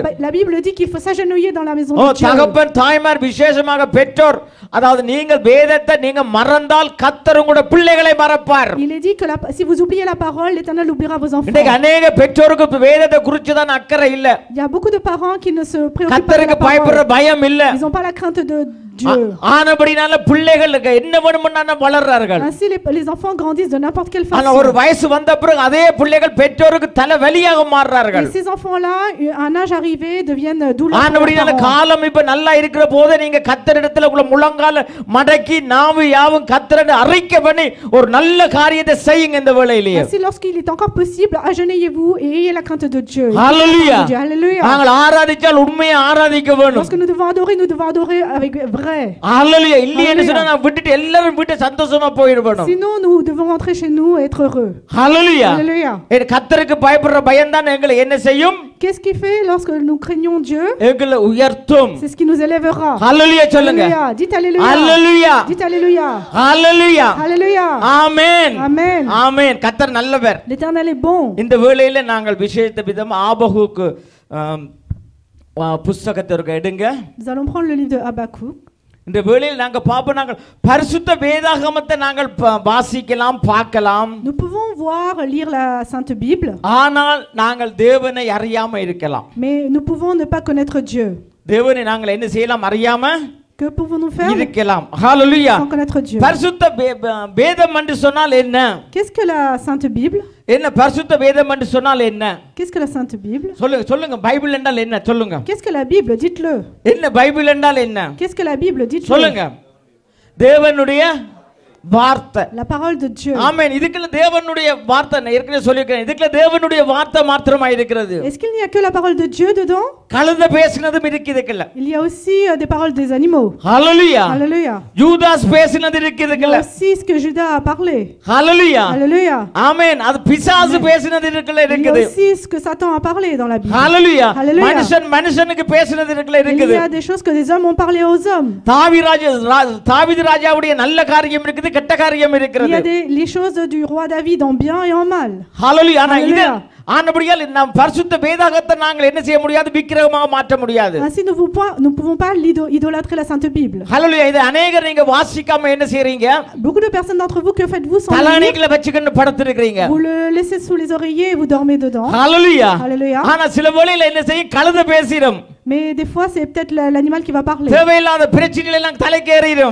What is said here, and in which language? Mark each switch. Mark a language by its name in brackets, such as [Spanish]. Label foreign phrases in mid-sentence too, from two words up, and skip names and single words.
[French] La Bible dit qu'il faut s'agenouiller dans la maison de Dieu. [Tamil] தகப்பன் தாய்மார் விசேஷமாக பெற்றோர், அதாவது நீங்கள் வேதத்தை நீங்க மறந்தால் கர்த்தர் உங்களுடைய பிள்ளைகளை மறப்பார். [French] Il est dit que si vous oubliez la parole, l'Éternel oubliera vos enfants. [Tamil] இன்னைக்கு अनेक பெற்றோருக்கு வேதத்தை குறித்து தான் அக்கறை இல்ல. [French] Il y a beaucoup de parents qui ne se préoccupent pas de [Tamil] கர்த்தருக்கு [French] la [Tamil] பயப்படுற [French] parole. [Tamil] பயம் இல்ல. [French] Ils n'ont pas la crainte de Dieu. [Tamil] ஆனபடினால பிள்ளைகளுக்கு என்ன வேணும்னா வளர்றார்கள். [French] Ainsi les enfants grandissent de n'importe quelle [Tamil] ஆனா [French] façon. [Tamil] ஒரு வயசு வந்த பிறகு அதே பிள்ளைகள் பெற்றோருக்கு தலைவலியாக மாறுறார்கள். [French] Et ces enfants-là, à un âge arrivé, deviennent douloureux. [Tamil] ஆனபடினால காலம் இப்ப நல்லா இருக்கிற போதே நீங்க கர்த்தரிடத்துல உங்க முழங்கால மடக்கி நாவு யாவும் கர்த்தரை அறிக்கை பண்ணி ஒரு நல்ல காரியத்தை செய்யுங்க இந்த வேளையிலேயே. [French] Ainsi lorsqu'il est encore possible, agenouillez-vous et ayez la crainte de Dieu. [Tamil] Hallelujah. [French] Hallelujah. [Tamil] நாங்கள் ஆராதிச்சால் உண்மையை ஆராதிக்க வேண்டும். [French] Lorsque nous devons adorer avec vrai. Hallelujah. [Tamil] இல்லைன்னு சொன்னா நான் விட்டுட்டு எல்லாரும் விட்டு சந்தோஷமா போயிடுவோம். [French] Sinon nous devons rentrer chez nous et être heureux. [Tamil] Hallelujah. [French] Hallelujah. [Tamil] கர்த்தருக்கு பயப்படுற பயம் தான் எங்களை என்ன செய்யும்? [French] Qu'est-ce qui fait lorsque nous craignons Dieu? [Tamil] எங்களை உயர்த்தும். [French] C'est ce qui nous élèvera. [Tamil] Hallelujah சொல்லுங்க. [French] Hallelujah. Dites alléluia. Hallelujah. Dites alléluia. Hallelujah. Hallelujah. Amen. Amen. [Tamil] Amen. கர்த்தர் நல்லவர். [French] L'Éternel est bon. [Tamil] இந்த வேளையில நாங்கள் விசேஷ விதம் ஆபகுக்கு புத்தகத்தை எடுங்க. [French] Nous allons prendre le livre de Habakkuk. [Tamil] இந்த வேளையில் நாங்கள் பாப்போம், நாங்கள் பரிசுத்த வேதாகமத்தை நாங்கள் வாசிக்கலாம் பார்க்கலாம். [French] Nous pouvons voir, lire la Sainte Bible. [Tamil] ஆனால் நாங்கள் தேவனை அறியாம இருக்கலாம். [French] Mais nous pouvons ne pas connaître Dieu. [Tamil] தேவனை நாங்கள் என்ன செய்யலாம்? அறியாம [French] Que pouvons-nous faire [Tamil] இருக்கலாம். ஹalleluya. [French] sans connaître Dieu? [Tamil] பரிசுத்த வேதம் என்று சொன்னால் என்ன? [French] Qu'est-ce que la Sainte Bible? [Tamil] என்ன பரிசுத்த வேதம் என்று சொன்னால் என்ன? [French] Qu'est-ce que la Sainte Bible? [Tamil] சொல்லுங்க பைபிள் என்றால் என்ன? சொல்லுங்க. [French] Qu'est-ce que la Bible? Dites-le. [Tamil] என்ன பைபிள் என்றால் என்ன? [French] Qu'est-ce que la Bible? Dites-le. [Tamil] சொல்லுங்க. தேவனுடைய வார்த்தை. [French] La parole de Dieu. [Tamil] ஆமென். இதுக்குள்ள தேவனுடைய வார்த்தை நான் ஏற்கனவே சொல்லியிருக்கேன். இதுக்குள்ள தேவனுடைய வார்த்தை மாத்திரமா இருக்கிறது. [French] Est-ce qu'il n'y a que la parole de Dieu dedans? [Tamil] கழுதை பேசினதும் இருக்கு இதுக்குள்ள. [French] Il y a aussi des paroles des animaux. [Tamil] ஹalleluya. [French] Alléluia. [Tamil] யூதாஸ் பேசினது இருக்கு [French] Il y [Tamil] இதுக்குள்ள. [French] a aussi ce que Judas a parlé. [Tamil] ஹalleluya. [French] Alléluia. [Tamil] ஆமென். அது பிசாசு பேசினது இருக்குள்ள [French] Il y a [Tamil] இருக்குது. [French] aussi ce que Satan a parlé dans la Bible. [Tamil] ஹalleluya. [French] Alléluia. [Tamil] மனுஷனுக்கு பேசினது இருக்குள்ள [French] Il [Tamil] இருக்குது. [French] y a des choses que des hommes ont parlé aux hommes. [Tamil] தாவீது ராஜாவுடைய நல்ல காரியம் இருக்குது, கெட்ட காரியம் இருக்குது. [French] Il y a les choses du roi David en bien et en mal. [Tamil] ஹalleluya. ஆனபடியால் நாம் பரிசுத்த வேதாகத்தை நாங்கள் என்ன செய்ய முடியாது? விக்கிரகமாக மாற்ற முடியாது. [French] Ainsi nous pouvons pas idolâtrer la Sainte Bible. [Tamil] ஹalleluya. இது अनेகர் நீங்க வாசிக்காம என்ன செய்றீங்க? [French] Beaucoup de personnes d'entre vous, que faites-vous sans lire? [Tamil] தலகாணிக்குள்ள வச்சிட்டு படுத்துறீங்க. [French] Vous le laissez sous les oreillers et vous dormez dedans. [Tamil] ஹalleluya. [French] Alléluia. [Tamil] ஆனா சில வேளையில என்ன செய்யும்? கழுதை பேசிடும். [French] Mais des fois c'est peut-être l'animal qui va parler. [Tamil] தேவையில்லாத பிரச்சனைகள் எல்லாம் தலைக்கேறிடும்.